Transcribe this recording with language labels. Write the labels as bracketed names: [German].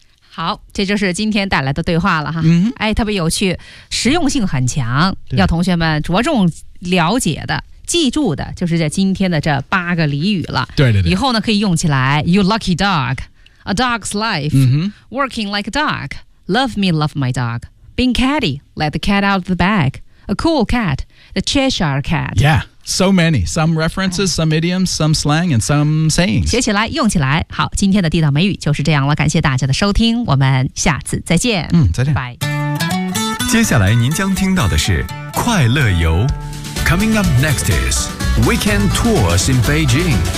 [Chinese] 好，这就是今天带来的对话了哈。哎，特别有趣，实用性很强，要同学们着重了解的。记住的就是这今天的这八个俚语了。对对对，以后呢可以用起来。 [English] You lucky dog, a dog's life, working like a dog, love me, love my dog, being catty, let the cat out of the bag, a cool cat, the Cheshire cat. Yeah, so many. Some references, some idioms, some slang, and some sayings. [Chinese] 学起来，用起来。好，今天的地道美语就是这样了。感谢大家的收听，我们下次再见。再见。拜。接下来您将听到的是快乐游。 [English] Coming up next is Weekend Tours in Beijing.